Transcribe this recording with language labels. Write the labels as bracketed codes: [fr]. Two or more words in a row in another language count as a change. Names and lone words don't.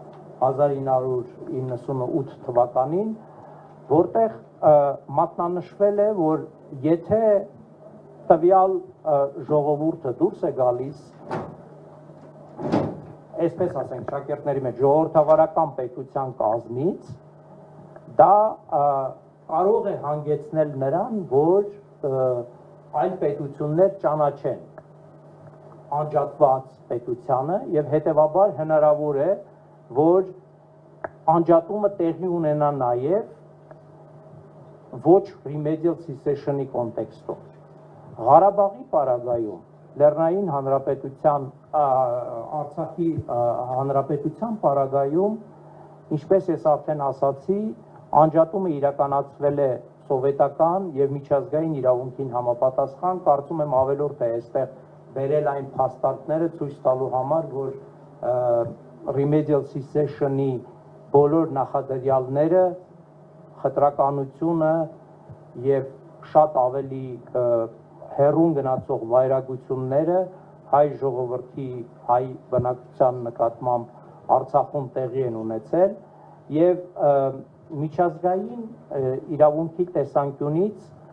[hy] 1998 թվականին, որտեղ մատնանշվել է, որ եթե տվյալ ժողովուրդը դուրս է գալիս, այսպես ասենք, շակերտների մեջ ժողովրդավարական պետության կազմից, դա կարող է հանգեցնել նրան, որ այլ պետություններ ճանաչեն անջատված պետությանը եւ հետեւաբար հնարավոր է, որ անջատումը տեղի ունենա նաև ոչ [en] remedial cessation- [hy] ի կոնտեքստում։ Ղարաբաղի պարագայում, Լեռնային Հանրապետության, Արցախի Հանրապետության պարագայում, ինչպես ես արդեն ասացի, անջատումը իրականացվել է սովետական եւ միջազգային իրավունքին համապատասխան, կարծում եմ ավելորդ է այստեղ բերել այն փաստարկները ցույց տալու համար, որ [en] remedial cessation- [hy] ի բոլոր նախադրյալները, խտրականությունը եւ շատ ավելի հեռուն գնացող վայրագությունները հայ ժողովրդի, հայ բնակչության նկատմամբ Արցախում տեղի են ունեցել եւ միջազգային իրավունքի տեսանկյունից